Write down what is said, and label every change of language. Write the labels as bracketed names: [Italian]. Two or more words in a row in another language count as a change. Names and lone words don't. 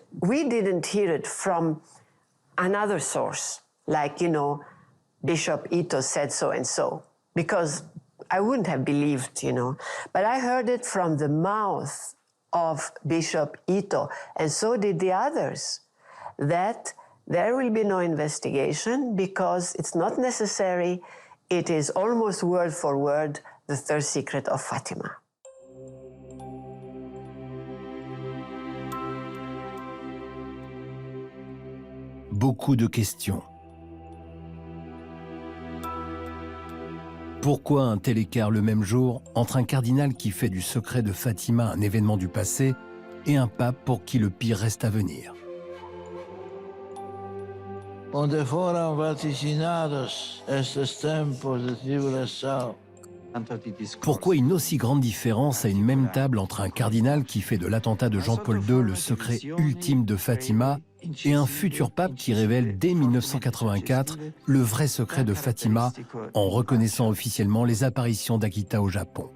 [English] We didn't hear it from another source, like, Bishop Ito said so and so, because I wouldn't have believed, But I heard it from the mouth of Bishop Ito, and so did the others, that there will be no investigation because it's not necessary. It is almost word for word the third secret of Fatima. [French] Beaucoup de questions. Pourquoi un tel écart le même jour entre un cardinal qui fait du secret de Fatima un événement du passé et un pape pour qui le pire reste à venir? [Portuguese] Onde foram vaticinados estes tempos de tribulação. [French] Pourquoi une aussi grande différence à une même table entre un cardinal qui fait de l'attentat de Jean-Paul II le secret ultime de Fatima et un futur pape qui révèle dès 1984 le vrai secret de Fatima en reconnaissant officiellement les apparitions d'Akita au Japon?